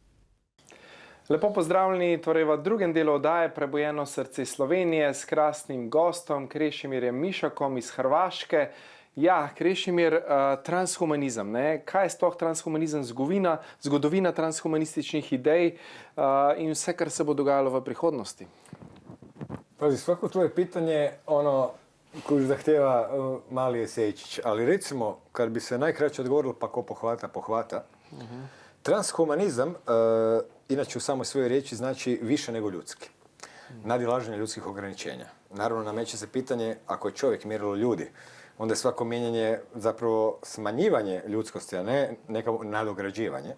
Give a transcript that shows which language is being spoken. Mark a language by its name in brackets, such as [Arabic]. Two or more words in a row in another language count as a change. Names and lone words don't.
[Slovenian] Lepo pozdravljeni torej v drugem delu oddaje Prebujeno srce Slovenije s krasnim gostom Krešimirjem Mišakom iz Hrvaške. Ja, Krešimir, transhumanizem, ne? Kaj je sploh transhumanizem, zgodovina transhumanističnih idej in vse, kar se bo dogajalo v prihodnosti? [Croatian] Pazi, svako tvoje pitanje, koje zahtjeva mali esejčić, ali recimo, kad bi se najkraće odgovorilo, pa ko pohvata, pohvata. Transhumanizam, inače u samoj svojoj riječi, znači više nego ljudski. Nadilaženje ljudskih ograničenja. Naravno, nameće se pitanje, ako je čovjek mjerilo ljudi, onda je svako mijenjanje zapravo smanjivanje ljudskosti, a ne neko nadograđivanje.